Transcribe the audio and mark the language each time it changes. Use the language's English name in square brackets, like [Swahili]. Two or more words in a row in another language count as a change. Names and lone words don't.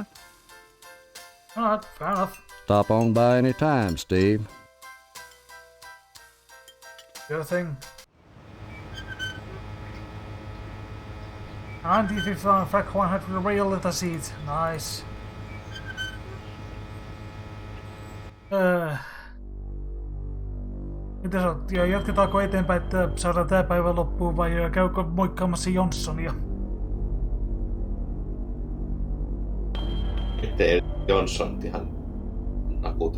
[English] Alright, fair enough. Stop on by any time, Steve. Sure thing. 95 Frac 100 real letter seats. Nice. [Finnish] Mitä sä oot? Jatketaanko eteenpäin, että saadaan tää päivä loppuun vai käykö moikkaamassa Johnsonia? Ettei Johnson ihan nakuta.